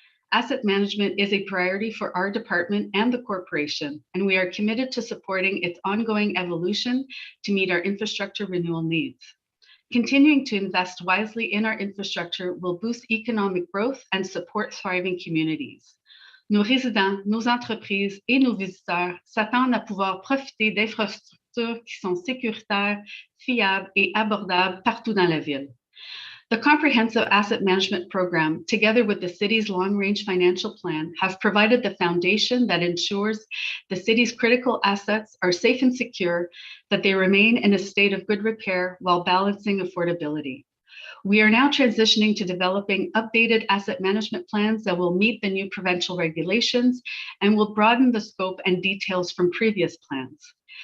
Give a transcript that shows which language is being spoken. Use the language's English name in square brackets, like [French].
[English] Asset management is a priority for our department and the corporation, and we are committed to supporting its ongoing evolution to meet our infrastructure renewal needs. Continuing to invest wisely in our infrastructure will boost economic growth and support thriving communities. [French] Nos résidents, nos entreprises et nos visiteurs s'attendent à pouvoir profiter d'infrastructures qui sont sécuritaires, fiables et abordables partout dans la ville. [English] The Comprehensive Asset Management Program, together with the city's long-range financial plan, have provided the foundation that ensures the city's critical assets are safe and secure, that they remain in a state of good repair while balancing affordability. We are now transitioning to developing updated asset management plans that will meet the new provincial regulations and will broaden the scope and details from previous plans.